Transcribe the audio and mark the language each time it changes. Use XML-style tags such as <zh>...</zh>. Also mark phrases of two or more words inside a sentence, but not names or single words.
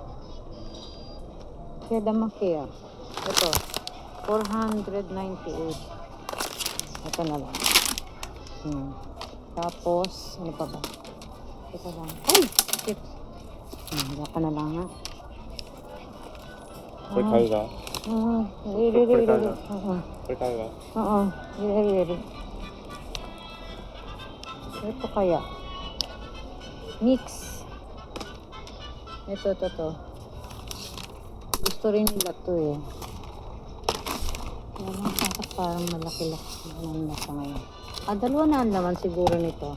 <tl>Kaya damakya. Ito. 498. Ito na lang. Tapos, ano pa ba? Ito lang. Ay! Shit! Wala ka na lang ha.</tl> <ja>これ買うが入れる。これ買うが</ja> <tl>入れる。Ito kaya. Mix. Ito. Gusto rin nila to eh. Kaya lang parang malaki-laki naman na sa ngayon. Dalawa na ang laman siguro nito.</tl>